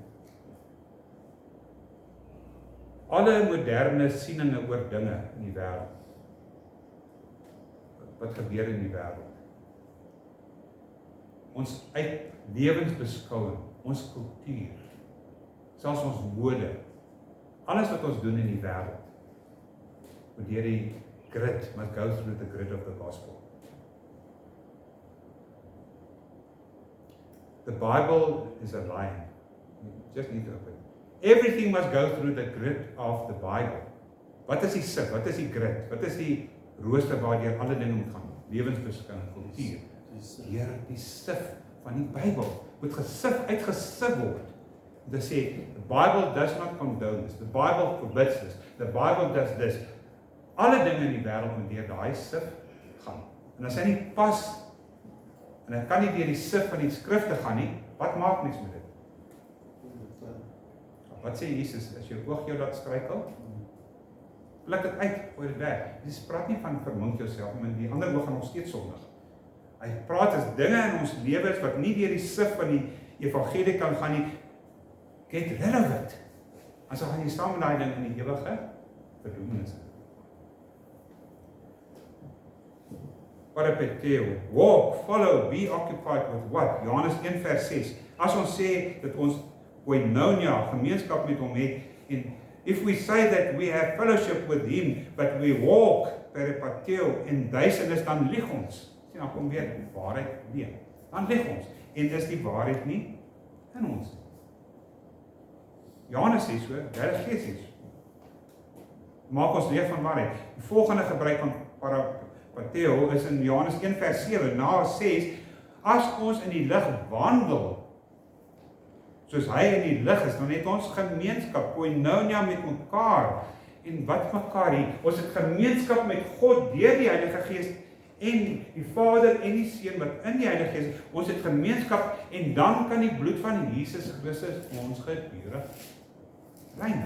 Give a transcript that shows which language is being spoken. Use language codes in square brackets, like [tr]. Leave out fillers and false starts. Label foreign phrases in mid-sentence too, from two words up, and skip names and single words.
[af] Alle moderne sieninge oor dinge in die wêreld. Wat gebeur in die wêreld? Ons lewensbeskouing, ons kultuur, selfs ons mode, alles wat ons doen in die wêreld, moet deur die grid, [en] must go through the grid of the gospel. The Bible is a line. You just need to open. Everything must go through the grid of the Bible. [af] Wat is die sif? Wat is die grid? Wat is die rooster waardeur alle dinge moet gaan? Lewensbeskouing, kultuur. Deur die sif van die Bybel moet uitgesif word. Dit sê [en] the Bible does not condone this. The Bible forbids this. The Bible does this. [af] Alle dinge in die wêreld moet deur daai sif gaan. En as hy nie pas, en hy kan nie deur die sif van die skrifte gaan nie, wat maak mens met dit? Wat sê Jesus, as jou oog jou laat struikel? Pluk dit uit, gooi dit weg. Jesus praat nie van vermink jouself, maar die ander oog gaan nog steeds sondig. Hy praat as dinge in ons lewens wat nie deur die sif van die evangelie kan gaan nie, [en] get rid of it. [af] As dan gaan jy staan met daai ding in die ewige verdoemenis. Parapeteo, [en] walk, follow, be occupied with what? [af] Johannes 1 vers 6. As ons sê dat ons koinonia, gemeenskap met hom het, en [en] if we say that we have fellowship with him, but we walk, [af] parapeteo, in duisternis, dan lieg ons. Sien, dan kom weer die waarheid weer. Dan lieg ons. En dis die waarheid nie in ons. Johannes sê so, Heilige Gees sê so. Maak ons leef van waarheid. Die volgende gebruik van parapeteo is in Johannes 1 vers 7, na 6, as ons in die lig wandel, soos hy in die lig is, dan het ons gemeenskap, koinonia met mekaar, en wat mekaar hier, ons het gemeenskap met God deur die Heilige Gees, en die Vader en die Seun wat in die Heilige Gees is, ons het gemeenskap, en dan kan die bloed van Jesus Christus ons gedurig reinig.